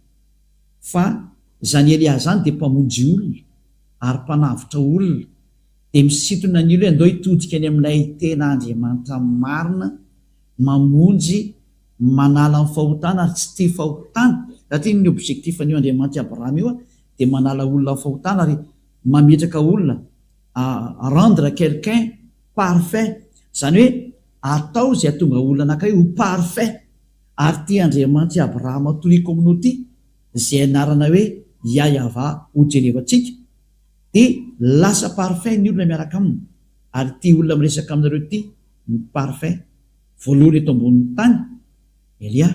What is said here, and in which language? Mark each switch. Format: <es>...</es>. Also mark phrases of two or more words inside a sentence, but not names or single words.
<mg>fa zany Elia zany dia mpamonjy olona ary mpanavotra olona dia misintona ny olo hoe andao hitodika any aminay tena Andriamanitra marina, mamonjy, manala ny fahotana ary tsy tia fahotana, satria ny objectifn'io Andriamanitra Abrahama io dia manala olona fahotana ary mametraka olona</mg> <fr>rendre quelqu'un parfait,</fr> <mg>zany hoe atao zay atonga olona anankiray ho parfait. Ary tia Andriamanitra Abrahama toriko amin'ity zay anarana hoe Yahva ho jerevantsika, dia lasa parfait ny olona miaraka aminy. Ary tia olona miresaka aminareo ty ny parfait voalohany eto ambonin'ny tany Elia.</mg>